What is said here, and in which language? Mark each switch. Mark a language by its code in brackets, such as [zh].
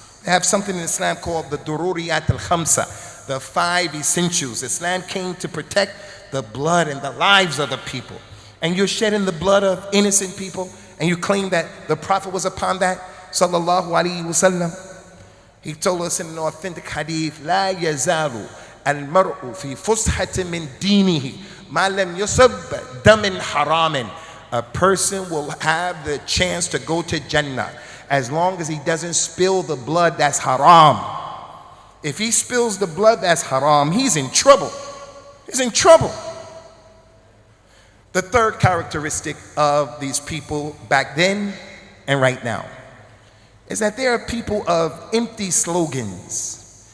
[en] They have something in Islam called the Dururiyat al-Khamsa, the 5 essentials. Islam came to protect the blood and the lives of the people. And you're shedding the blood of innocent people, and you claim that the Prophet was upon that, sallallahu alaihi wasallam. He told us in an authentic hadith, [ar] لا يزال المرء في فسحة من دينه ما لم يصب دم حرام. [en] A person will have the chance to go to Jannah as long as he doesn't spill the blood that's haram. If he spills the blood that's haram, he's in trouble. He's in trouble. The third characteristic of these people back then and right now is that they are people of empty slogans.